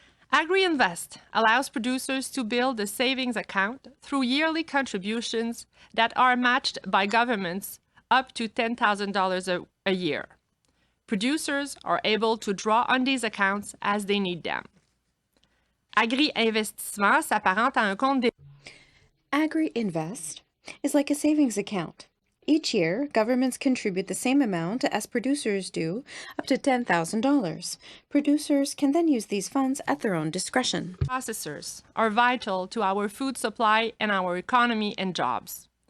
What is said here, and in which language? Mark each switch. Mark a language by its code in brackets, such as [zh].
[en] Agri Invest allows producers to build a savings account through yearly contributions that are matched by governments up to $10,000 a year. Producers are able to draw on these accounts as they need them. [fr] Agri Investissement s'apparente à un compte d'épargne. [en] Agri Invest is like a savings account. Each year, governments contribute the same amount as producers do, up to $10,000. Producers can then use these funds at their own discretion. Processors are vital to our food supply and our economy and jobs.